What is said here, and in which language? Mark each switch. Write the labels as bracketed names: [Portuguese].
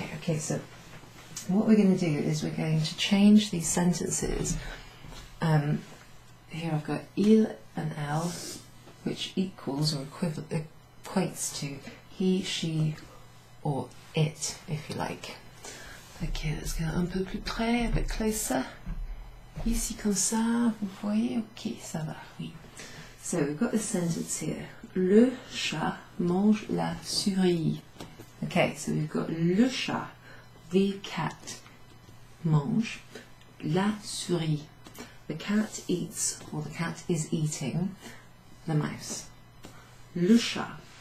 [English] Okay, so what we're going to do is we're going to change these sentences. Here I've got il and elle, which equals or equates to he, she, or it, if you like. Ok, let's go [French] un peu plus près, [English] a bit closer. [French] Ici comme ça, vous voyez? Ok, ça va, oui. [English] So we've got this sentence here. [French] Le chat mange la souris. [English] Okay, so we've got [French] le chat, [English] the cat, [French] mange la souris. [English] The cat eats, or the cat is eating, the mouse. Le chat.